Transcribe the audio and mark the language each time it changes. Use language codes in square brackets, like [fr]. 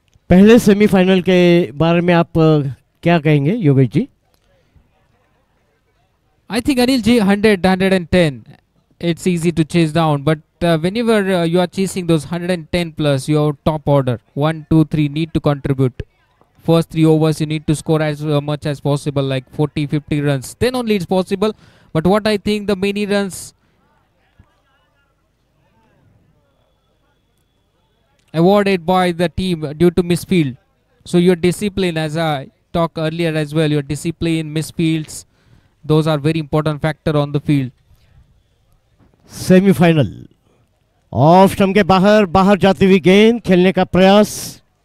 [hi] पहले सेमीफाइनल के बारे में आप क्या कहेंगे Yogesh ji? [en] I think Anil Ji 100, 110. It's easy to chase down, but whenever you are chasing those 110 plus, your top order 1, 2, 3 need to contribute. First 3 overs you need to score as much as possible, like 40, 50 runs. Then only it's possible. But what I think the many runs awarded by the team due to misfield. So your discipline, as I talked earlier as well, your discipline, misfields, those are very important factor on the field. [hi] Semifinal off stump के बाहर बाहर जाती हुई गेंद, खेलने का प्रयास।